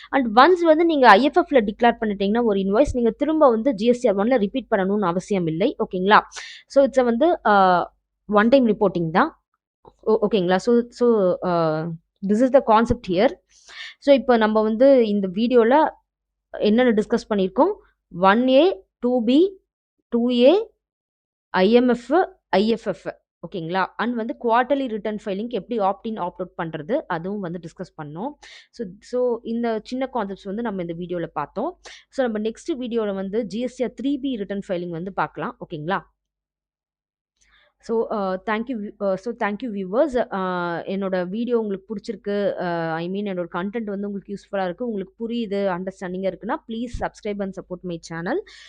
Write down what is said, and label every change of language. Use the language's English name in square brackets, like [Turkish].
[Tamil] And once வந்து நீங்க ஐஎஃப்எஃப்ல declare பண்ணிட்டீங்கன்னா ஒரு இன்வாய்ஸ், நீங்க திரும்ப வந்து ஜிஎஸ்டிஆர் 1ல ரிப்பீட் பண்ணணும்னு அவசியம் இல்லை. ஓகேங்களா? ஸோ இட்ஸ் வந்து ஒன் டைம் ரிப்போர்ட்டிங் தான். ஓகேங்களா? [English] So so this is the concept here. [Tamil] So இப்போ நம்ம வந்து இந்த வீடியோல என்னென்ன டிஸ்கஸ் பண்ணியிருக்கோம்? [English] 1A, 2B, 2A, IMF, IFF. [Tamil] ஓகேங்களா? அண்ட் வந்து குவார்ட்டர்லி ரிட்டர்ன் ஃபைலிங்க்கு எப்படி ஆப்ட் இன், ஆப்ட் அவுட் பண்றது, அதுவும் வந்து டிஸ்கஸ் பண்ணோம். ஸோ ஸோ இந்த சின்ன கான்செப்ட்ஸ் வந்து நம்ம இந்த வீடியோல பார்த்தோம். ஸோ நம்ம நெக்ஸ்ட் வீடியோல வந்து ஜிஎஸ்டிஆர் 3B ரிட்டர்ன் ஃபைலிங் வந்து பார்க்கலாம். ஓகேங்களா? [English] So thank you viewers. [Tamil] என்னோட வீடியோ உங்களுக்கு பிடிச்சிருக்கு, [English] I mean [Tamil] என்னோட கண்டென்ட் வந்து உங்களுக்கு யூஸ்ஃபுல்லாக இருக்குது, உங்களுக்கு புரியுது, அண்டர்ஸ்டாண்டிங்காக இருக்குன்னா [English] Please subscribe and support my channel.